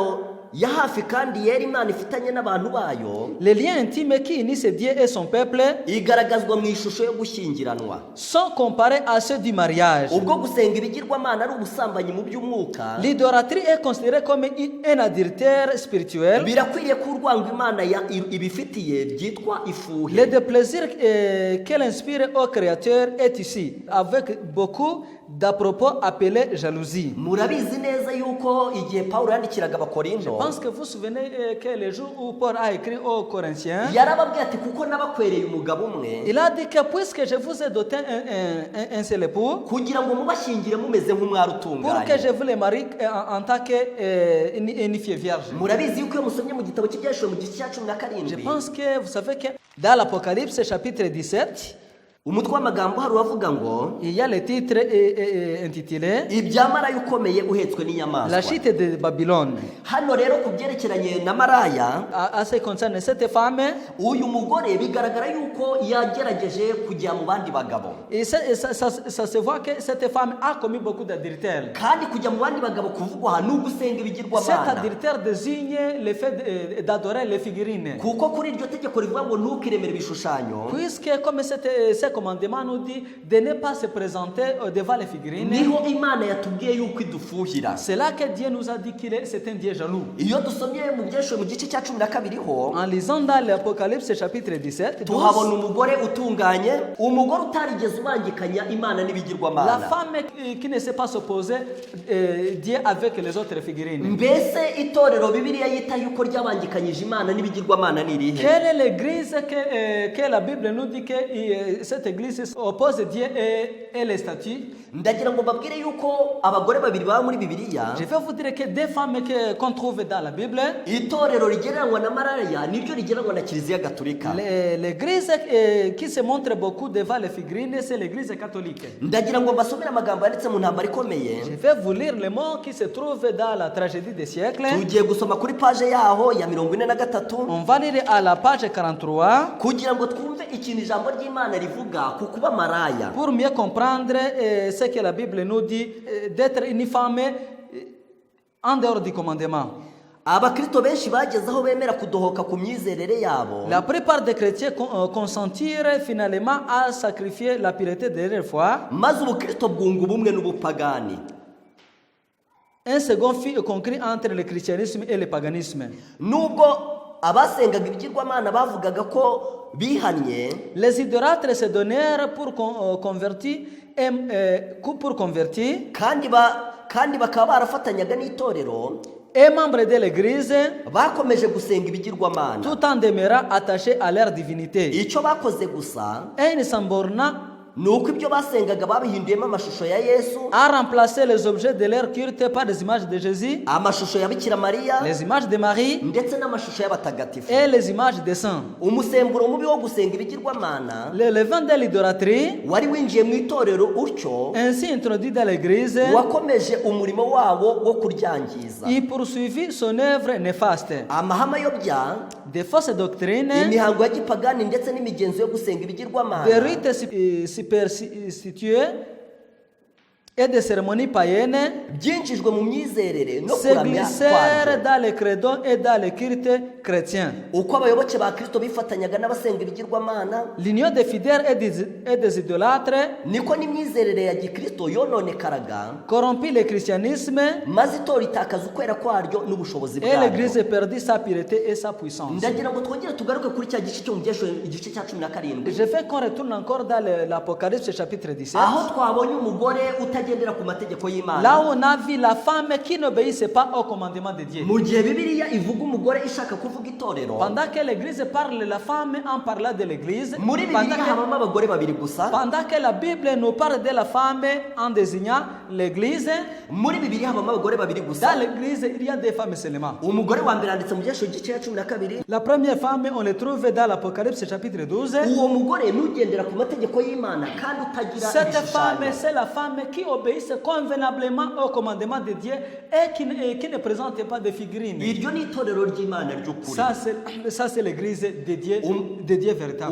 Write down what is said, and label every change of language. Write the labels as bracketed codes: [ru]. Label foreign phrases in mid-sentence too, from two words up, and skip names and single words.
[rw] isano ya hafi kandi yera Imana ifitanye n'abantu bayo [fr] les liens intimes qui unissent Dieu et son peuple [rw] igaragazwa mu ishusho yo gushyingiranwa. [fr] sont comparés à ceux du mariage. [rw] Ubwo gusenga ibigirwamana ari ubusambanyi mu by'umwuka, [fr] L'idolâtrie est considérée comme un adultère spirituel. [rw] birakwiriye ko urwango Imana ibifitiye byitwa [fr] Le [rw] ifuhe. [fr] déplaisir qu'elle inspire au Créateur est ici, avec beaucoup d'à propos appelés jalousie. [rw] Murabizi neza yuko igihe Pawulo yandikiraga [fr] Je [rw] Abakorinto [fr] pense que vous vous souvenez que le jour où Paul a écrit aux Corinthiens, [rw] yarababwiye ati kuko nabakwereye umugabo umwe [fr] il a dit que puisque je vous ai doté un seul époux, [rw] kugira ngo mubashyingire mumeze nk'umwari [fr] pour que [rw] utunganye. [fr] je vous les marie en tant qu'une fille vierge. [rw] Murabizi yuko iyo musomye mu gitabo cy'ibyahishuriwe mu gice cya cumi na [fr] Je [rw] karindwi [fr] pense que vous savez que dans l'Apocalypse chapitre 17, [rw] umutwe w'amagambo hari uwavuga ngo [fr] il y a le titre intitulé [rw] ibya maraya ukomeye uhetswe [fr] La [rw] n'inyamaswa. [fr] chute de Babylone. [rw] Hano rero ku byerekeranye na maraya, [fr] À ce qui concerne cette femme, [rw] uyu mugore bigaragara yuko yagerageje kujya mu bandi bagabo, [fr] et ça se voit que cette femme a commis beaucoup d'adultère. [rw] kandi kujya mu bandi bagabo kuvugwa aha ni ugusenga [fr] Cet [rw] ibigirwamana, [fr] adultère désigne le fait d'adorer les figurines. [rw] kuko kuri iryo tegeko rivuga ngo ntukiremere ibishushanyo, [fr] Puisque comme ce commandement nous dit de ne pas se présenter devant les figurines, [rw] niho Imana yatubwiye yuko idufuhira. [fr] c'est là que Dieu nous a dit qu'il est c'est un Dieu jaloux. [rw] Iyo dusomye mu byahishuriwe mu gice cya cumi na kabiri ho [fr] En lisant dans l'Apocalypse chapitre 17, [rw] tuhabona umugore utunganye, umugore utarigeze ubangikanya Imana [fr] la [rw] n'ibigirwamana. [fr] femme qui ne sait pas s'opposer Dieu avec les autres figurines. [rw] Mbese itorero Bibiliya yita yuko ryabangikanyije Imana n'ibigirwamana ni irihe? [fr] Quelle est l'église que la Bible nous dit que cette église oppose Dieu et les statues? [rw] Ndagira ngo mbabwire yuko abagore babiri baba muri Bibiliya, [fr] Je vais vous dire que deux femmes qu'on trouve dans la Bible, [rw] itorero rigereranywa na maraya niryo rigereranywa na Kiliziya Gatolika. [fr] l'église qui se montre beaucoup devant les figurines, c'est l'église catholique. [rw] Ndagira ngo mbasomere amagambo yanditse mu ntambara ikomeye. [fr] Je vais vous lire les mots qui se trouvent dans la tragédie des siècles. [rw] Tugiye gusoma kuri page yaho ya 43 [fr] On va lire à la page 43 [rw] kugira ngo twumve ikintu ijambo ry'Imana rivuga ku kuba maraya. [fr] pour mieux comprendre ce que la Bible nous dit d'être une femme en dehors du commandement. [rw] Abakristo benshi bageze aho bemera kudohoka ku myizerere yabo, [fr] La plupart des chrétiens consentirent finalement à sacrifier la pureté de leur foi. [rw] maze ubukristo bwunga ubumwe n'ubupagani. [fr] Un second fil concret entre le christianisme et le paganisme. [rw] Nubwo abasengaga ibigirwamana bavugaga ko bihannye, [fr] Les idolâtres se donnèrent pour convertir, [rw] kandi bakaba barafatanyaga n'itorero, [fr] et membres de l'église, [rw] bakomeje gusenga ibigirwamana. [fr] tout en demeurant attachés à leur divinité. [rw] Icyo bakoze gusa [fr] Et ne s'en bornant [rw] ni uko ibyo basengaga babihinduyemo amashusho ya Yesu, [fr] à remplacer les objets de leur culte par des images de Jésus, [rw] amashusho ya Bikira Mariya, [fr] les images de Marie [rw] ndetse n'amashusho y'abatagatifu. [fr] et les images des saints. [rw] Umusemburo mubi wo gusenga ibigirwamana [fr] Le levain de l'idolâtrie, [rw] wari winjiye mu itorero utyo [fr] ainsi introduit dans l'église, [rw] wakomeje umurimo wabo wo kuryangiza. [fr] il poursuivit son œuvre néfaste. [rw] Amahame ayobya, [fr] Des fausses doctrines, [rw] imihango ya gipagani ndetse n'imigenzo yo gusenga [fr] des [rw] ibigirwamana [fr] rites superstitieux et des cérémonies païennes [rw] byinjijwe mu myizerere no [fr] se [rw] kuramya [fr] glissèrent [rw] kwaryo. [fr] dans les credos et dans les cultes chrétiens. [rw] Uko abayoboke ba Kristo bifatanyaga n'abasenga ibigirwamana, [fr] L'union des fidèles et des idolâtres [rw] niko n'imyizerere ya gikristo yononekaraga, [fr] corrompit le christianisme [rw] maze itorero itakaza ukwera kwaryo n'ubushobozi [fr] et l'église [rw] bwaryo. [fr] perdit sa pureté et sa puissance. [rw] Ndagira ngo twongere tugaruke kuri cya gice cyo mu Byahishuriwe, igice cya 17, [fr] Je veux qu'on retourne encore dans l'Apocalypse chapitre 17. [rw] aho twabonye umugore utagendera ku mategeko [fr] Là [rw] y'Imana. [fr] où on a vu la femme qui n'obéissait pas au commandement de Dieu. [rw] Mu gihe Bibiliya ivuga umugore ishaka kuvuga itorero, [fr] Pendant que l'église parle de la femme en parlant de l'église, [rw] muri [fr] pendant [rw] Bibiliya [fr] que, [rw] habamo abagore babiri gusa. [fr] pendant que la Bible nous parle de la femme en désignant l'église, [rw] Muri Bibiliya habamo abagore babiri gusa. [fr] dans l'église il y a des femmes seulement. [rw] Umugore wa mbere yanditse mu Byahishuriwe igice cya 12. [fr] La première femme, on le trouve dans l'Apocalypse chapitre 12. [rw] Uwo mugore nugendera ku mategeko y'Imana kandi utagira [fr] Cette femme, [rw] ibishushanyo. [fr] c'est la femme qui obéissent convenablement au commandement de Dieu et qui ne présentent pas de figurines. [rw] iryo ni itorero ry'Imana ry'ukuri. [fr] Ça c'est l'église de Dieu véritable.